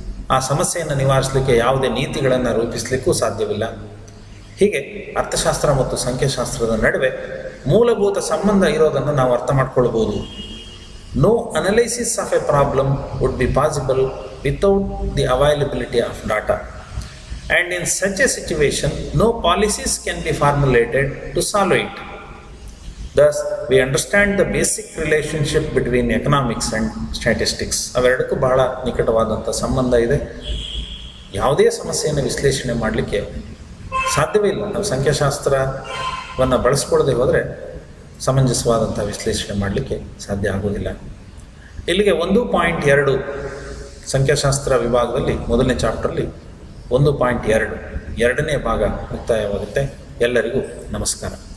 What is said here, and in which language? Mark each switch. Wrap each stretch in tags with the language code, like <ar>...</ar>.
<kn>ಆ ಸಮಸ್ಯೆಯನ್ನು ನಿವಾರಿಸಲಿಕ್ಕೆ ಯಾವುದೇ ನೀತಿಗಳನ್ನು ರೂಪಿಸಲಿಕ್ಕೂ ಸಾಧ್ಯವಿಲ್ಲ. ಹೀಗೆ ಅರ್ಥಶಾಸ್ತ್ರ ಮತ್ತು ಸಂಖ್ಯಾಶಾಸ್ತ್ರದ ನಡುವೆ ಮೂಲಭೂತ ಸಂಬಂಧ ಇರೋದನ್ನು ನಾವು ಅರ್ಥ ಮಾಡ್ಕೊಳ್ಬೋದು.</kn> <en>No analysis of a problem would be possible without the availability of data. And in such a situation, no policies can be formulated to solve it. Thus, we understand the basic relationship between economics and statistics.</en> <kn>ಅವೆರಡಕ್ಕೂ ಬಹಳ ನಿಕಟವಾದಂಥ ಸಂಬಂಧ ಇದೆ. ಯಾವುದೇ ಸಮಸ್ಯೆಯನ್ನು ವಿಶ್ಲೇಷಣೆ ಮಾಡಲಿಕ್ಕೆ ಸಾಧ್ಯವೇ ಇಲ್ಲ. ನಾವು ಸಂಖ್ಯಾಶಾಸ್ತ್ರವನ್ನು ಬಳಸ್ಕೊಳ್ಳದೆ ಹೋದರೆ ಸಮಂಜಸವಾದಂಥ ವಿಶ್ಲೇಷಣೆ ಮಾಡಲಿಕ್ಕೆ ಸಾಧ್ಯ ಆಗೋದಿಲ್ಲ. ಇಲ್ಲಿಗೆ 1.2 ಸಂಖ್ಯಾಶಾಸ್ತ್ರ ವಿಭಾಗದಲ್ಲಿ ಮೊದಲನೇ ಚಾಪ್ಟರ್ಲಿ 1.2 ಎರಡನೇ ಭಾಗ ಮುಕ್ತಾಯವಾಗುತ್ತೆ. ಎಲ್ಲರಿಗೂ ನಮಸ್ಕಾರ.</kn>